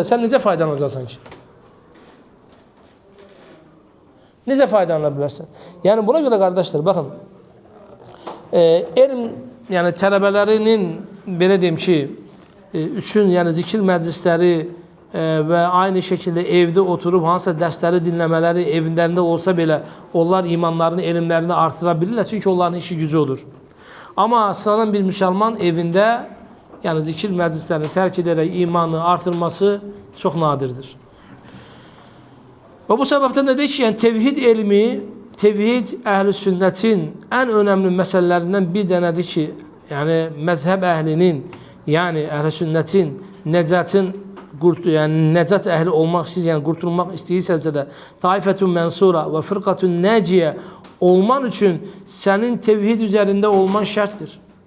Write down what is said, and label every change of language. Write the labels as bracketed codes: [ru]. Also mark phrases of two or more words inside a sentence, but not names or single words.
[az] Sen necə faydalanacaksın ki? Necə faydalanabilirsin? [tr] Yani buna göre kardeşler bakın. [az] Elm yani tələbələrinin belə deyim ki, üçün yani zikir məclisləri [tr] ve aynı şekilde evde oturup [az] hansısa dərsləri dinləmələri evlərində olsa belə onlar imanlarını, elmlərini artırabilirlər. [tr] Çünkü onların işi gücü olur. Ama sıradan bir Müslüman evinde yani zikir meclislerini terk ederek imanı artırması çok nadirdir. Ve bu sebepten de deyik ki, yani tevhid ilmi, tevhid ehl-i sünnetin en önemli meselelerinden bir denedir ki, yani mezhep ehlinin, yani ehl-i sünnetin, necatin, yani necat ehli olmak istiyorsa, yani kurtulmak istiyorsa da [ar] طائفة منصورة و فرقة ناجية [tr] olman için senin tevhid üzerinde olman şarttır.